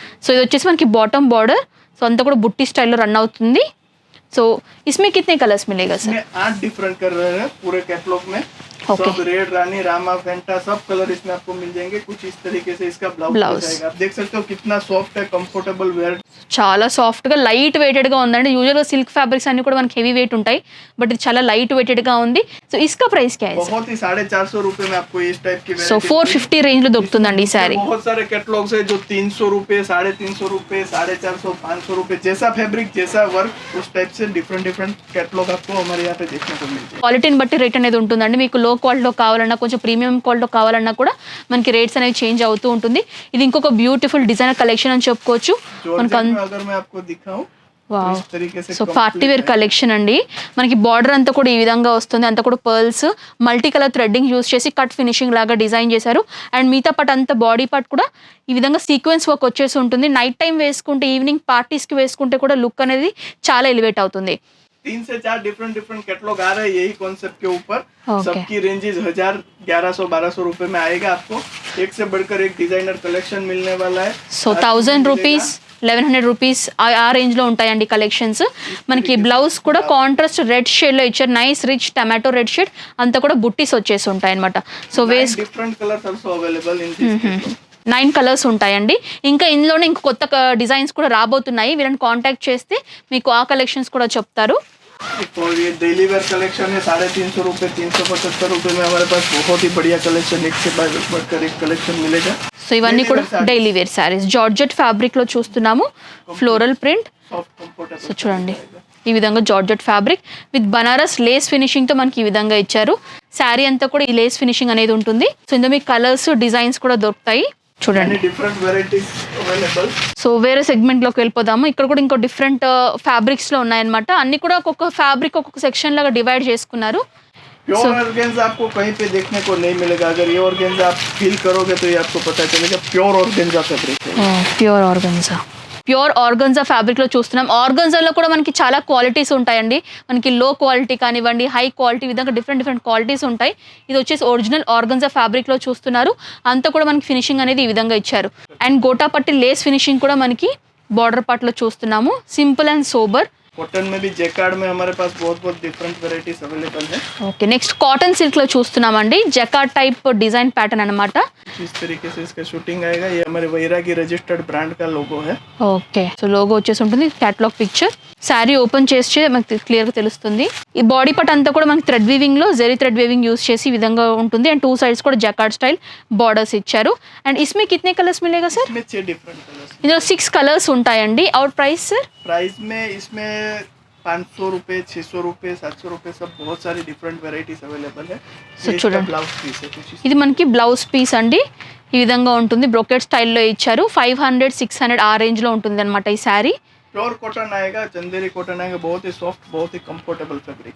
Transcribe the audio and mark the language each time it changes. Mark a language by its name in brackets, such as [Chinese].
[Telugu] So ఇది వచ్చేసి మనకి బాటమ్ బార్డర్. సో అంతా కూడా బుట్టి స్టైల్లో రన్ అవుతుంది. [Hindi] సో इसमें कितने कलर्स मिलेगा सर? 8 डिफरेंट कलर है पूरे कैटलॉग में. सब रेड, रानी, रामा, फेंटा सब कलर इसमें आपको मिल जाएंगे. कुछ इस तरीके से इसका ब्लाउज आएगा. आप देख सकते हो कितना सॉफ्ट है, कंफर्टेबल वेयर. [Telugu] చాలా సాఫ్ట్ గా లైట్ వెయిటెడ్ గా ఉందండి. యూజువల్ గా సిల్క్ ఫ్యాబ్రిక్స్ అన్ని కూడా మనకి హెవీ వెయిట్ ఉంటాయి, బట్ ఇది చాలా లైట్ వెయిటెడ్ గా ఉంది. [Hindi] సో इसका प्राइस क्या है? बहुत ही 450 रुपए में आपको इस टाइप की. [Telugu] సో 450 రేంజ్ లో దొరుకుతుందండి ఈ సారీ. [Hindi] बहुत सारे कैटलॉग्स है जो 300 रुपए, 350 रुपए, 450, 500 रुपए, जैसा फैब्रिक जैसा वर्क उस टाइप से डिफरेंट कैटलॉग आपको हमारे यहाँ पे देखने को मिलते हैं. [Telugu] క్వాలిటీని బట్టి రేట్ అనేది ఉంటుందండి. మీకు లో క్వాలిటీలో కావాలన్నా, కొంచెం ప్రీమియం క్వాలిటీలో కావాలన్నా కూడా మనకి రేట్స్ అనేవి చేంజ్ అవుతూ ఉంటుంది. ఇది ఇంకొక బ్యూటిఫుల్ డిజైనర్ కలెక్షన్ అని చెప్పుకోవచ్చు. మనకు [Hindi] अगर मैं आपको दिखाऊं, [Telugu] wow, so party wear collection అండి. మనకి బార్డర్ అంతా కూడా ఈ విధంగా వస్తుంది. అంతా కూడా pearls multi colour threading use చేసి కట్ ఫినిషింగ్ లాగా డిజైన్ చేశారు. అండ్ మిగతా పార్ట్ అంతా బాడీ పార్ట్ కూడా ఈ విధంగా సీక్వెన్స్ వర్క్ వచ్చేసి ఉంటుంది. నైట్ టైం వేసుకుంటే, ఈవినింగ్ పార్టీస్కి వేసుకుంటే కూడా లుక్ అనేది చాలా ఎలివేట్ అవుతుంది. [Hindi] 3 से 4 डिफरेंट कैटलॉग आ रहे हैं यही कॉन्सेप्ट के ऊपर. सबकी रेंजेस 1000, 1100, 1200 रुपए में आएगा. आपको एक से बढ़कर एक डिजाइनर कलेक्शन मिलने वाला है. [Telugu] సో 1000 రూపీస్, 1100 రూపీస్ ఆ రేంజ్ లో ఉంటాయండి కలెక్షన్స్. మనకి బ్లౌజ్ కూడా కాంట్రాస్ట్ రెడ్ షేడ్ లో ఇచ్చారు. Nice rich tomato red shade. అంతా కూడా బుట్టీస్ వచ్చేసి ఉంటాయి అనమాట. So ways [English] Different colours also available in this. [Telugu] 9 colours ఉంటాయండి. ఇంకా ఇందులోనే ఇంక కొత్త డిజైన్స్ కూడా రాబోతున్నాయి. వీళ్ళని కాంటాక్ట్ చేస్తే మీకు ఆ కలెక్షన్స్ కూడా చెప్తారు. [Hindi] और ये डेली वेयर कलेक्शन है 350 रुपए, 375 रुपए में हमारे पास बहुत ही बढ़िया कलेक्शन, एक से बढ़कर एक कलेक्शन मिलेगा. [Telugu] సో ఇవన్నీ కూడా daily wear saris. Georgette fabric లో చూస్తున్నాము. Floral print. సో చూడండి ఈ విధంగా georgette fabric with Banaras Lay's finishing తో మనకి ఈ విధంగా ఇచ్చారు. శారీ అంతా కూడా ఈ లేస్ ఫినిషింగ్ అనేది ఉంటుంది. సో ఇందులో మీకు కలర్స్, డిజైన్స్ కూడా దొరుకుతాయి. చూడండి డిఫరెంట్ వెరైటీస్ అవైలబుల్. సో వేరే సెగ్మెంట్ లోకి వెళ్ళిపోదాము. ఇక్కడ కూడా ఇంకో డిఫరెంట్ ఫ్యాబ్రిక్స్ లో ఉన్నాయన్నమాట. అన్ని కూడా ఒక్కొక్క ఫ్యాబ్రిక్ ఒక్కొక్క సెక్షన్ లాగా డివైడ్ చేసుకున్నారు. [Hindi] प्योर ऑर्गेन्जा आपको कहीं पे देखने को नहीं मिलेगा. अगर ये ऑर्गेन्जा आप फील करोगे तो ये आपको पता चलेगा प्योर ऑर्गेन्जा फैब्रिक है. [Telugu] Pure organza. ప్యూర్ ఆర్గన్జా ఫ్యాబ్రిక్లో చూస్తున్నాం. ఆర్గన్జాలో కూడా మనకి చాలా క్వాలిటీస్ ఉంటాయండి. మనకి లో క్వాలిటీ కానివ్వండి, హై క్వాలిటీ, విధంగా డిఫరెంట్ క్వాలిటీస్ ఉంటాయి. ఇది వచ్చేసి ఒరిజినల్ ఆర్గన్జా ఫ్యాబ్రిక్లో చూస్తున్నారు. అంతా కూడా మనకి ఫినిషింగ్ అనేది ఈ విధంగా ఇచ్చారు. అండ్ గోటాపట్టి లేస్ ఫినిషింగ్ కూడా మనకి బార్డర్ పార్ట్లో చూస్తున్నాము. Simple and sober. [Hindi] कॉटन में भी जैकार्ड में हमारे पास बहुत डिफरेंट वेराइटीज अवेलेबल है. [Telugu] ఓకే, నెక్స్ట్ కాటన్ సిల్క్ లో చూస్తున్నామండి. జకార్డ్ టైప్ డిజైన్ ప్యాటర్న్ అన్నమాట. [Hindi] इस तरीके से इसका शूटिंग आएगा. ये हमारे वैरागी रजिस्टर्ड ब्रांड का लोगो है. [Telugu] ఓకే, సో లోగో వచ్చేసి ఉంటుంది. Catalogue picture. శారీ ఓపెన్ చేస్తే మనకి క్లియర్ గా తెలుస్తుంది. ఈ బాడీ పార్ట్ అంతా కూడా మనకి థ్రెడ్ వీవింగ్ లో జెరీ థ్రెడ్ వీవింగ్ యూస్ చేసి ఈ విధంగా ఉంటుంది. అండ్ 2 సైడ్స్ కూడా జకార్డ్ స్టైల్ బార్డర్స్ ఇచ్చారు. [Hindi] అండ్ इसमें कितने कलर्स मिलेगा सर? इसमें 6 डिफरेंट कलर्स. [Telugu] ఇందులో 6 కలర్స్ ఉంటాయండి. [Hindi] और प्राइस सर? प्राइस में इसमें 500 रुपये, 600 रुपये, 700 रुपये, सब बहुत सारी डिफरेंट वेराइटीज अवेलेबल है। So, ये इसका [Telugu] చూడండి. [Hindi] ब्लाउज पीस है कुछ इस- [Telugu] ఇది మనకి బ్లౌజ్ పీస్ అండి. ఈ విధంగా ఉంటుంది, బ్రొకెట్ స్టైల్లో ఇచ్చారు. 500 600 ఆ రేంజ్లో ఉంటుంది అనమాట ఈ శారీ. [Hindi] प्योर कॉटन आएगा, चंदेरी कॉटन आएगा, बहुत ही सॉफ्ट, बहुत ही कंफर्टेबल फैब्रिक।